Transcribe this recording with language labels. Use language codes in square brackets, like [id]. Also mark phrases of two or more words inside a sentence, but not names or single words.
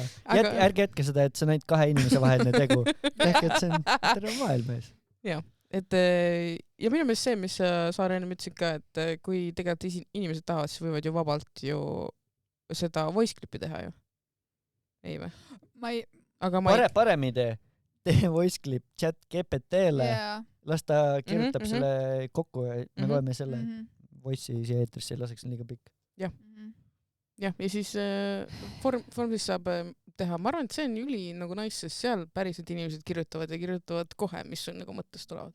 [et] Ärge jätke seda, et see on ainult 2 inimese vaheline tegu. Tehke, et see on terve maailm ees. Jah. Et, ja minu meelest see, mis sa enne ütlesid ka, et kui tegelikult inimesed tahavad, siis võivad ju vabalt ju seda [en] voice clip'i [et] teha ju. Ei või? Parem idee. Tee [en] voice clip [et] chat GPT-le. Las ta kirjutab selle kokku ja me loeme selle voice'i siia eetrisse, laseks liiga pikk. Jah. Ja siis Form siis saab teha. Ma arvan, et see on üli nagu nice, sest seal päriselt inimesed kirjutavad ja kirjutavad kohe, mis on nagu mõttest tulevad.